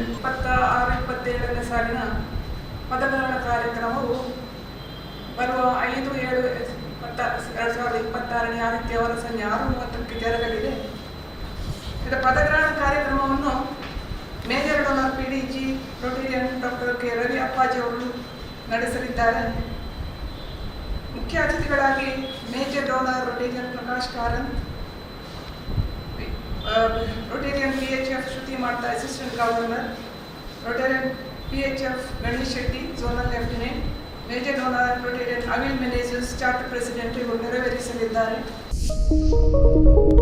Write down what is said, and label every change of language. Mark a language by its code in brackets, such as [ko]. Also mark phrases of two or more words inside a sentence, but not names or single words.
[kn] 26-27ನೇ ಸಾಲಿನ ಪದಗ್ರಹಣ ಕಾರ್ಯಕ್ರಮವು ಬರುವ 5/7/2026ನೇ ಆದಿತ್ಯವಾರ ಸಂಜೆ 6:30ಕ್ಕೆ ಜರುಗಲಿದೆ. ಇದರ ಪದಗ್ರಹಣ ಕಾರ್ಯಕ್ರಮವನ್ನು [en] Major Donor PDG Rotarian Doctor [kn] ಕೆ ರವಿ ಅಪ್ಪಾಜಿ ಅವರು ನಡೆಸಲಿದ್ದಾರೆ. ಮುಖ್ಯ ಅತಿಥಿಗಳಾಗಿ [en] Major Donor Rotarian [kn] ಪ್ರಕಾಶ್ ಕಾರಂತ್, [en] Rotarian PHF Shruti Martha, Assistant Governor, Rotarian PHF Ganesh Shetty, Zonal Lieutenant, Major Donor Rotarian Avil Menezes, Charter President, [kn] ಇವರು ನೆರವೇರಿಸಲಿದ್ದಾರೆ.